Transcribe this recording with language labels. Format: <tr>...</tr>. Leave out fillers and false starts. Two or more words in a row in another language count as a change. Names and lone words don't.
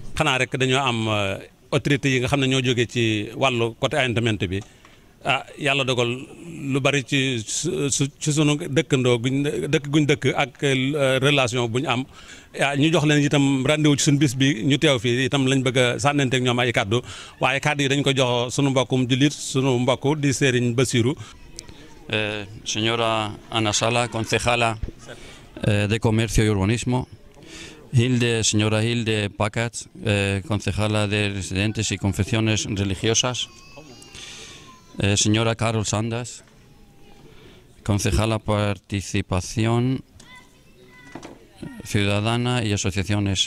<wo>xanaa rek dañoo am autorités yi nga xam ne ñoo jógee ci wàllu</wo> <fr>côté environnement</fr> <wo>bi yàlla dogal lu bari ci sunu dëkkandoo guñ dëkk ak relation bu ñu am ñu jox leen itam rendez-vous ci suñu bis bi ñu teew fii itam lañ bëgg a sànnanteeg ñoom ay kàddu waaye kàddu yi dañ ko jox sunu mbokkum jullit sunu mbokk di Serigne Bassirou.</wo> <es>Señora Ana Sala, concejala de Comercio y Urbanismo. Señora Hilde Packard, concejala de Residentes y Confesiones Religiosas. Señora Carol Sanders, concejala Participación Ciudadana y Asociaciones.</es>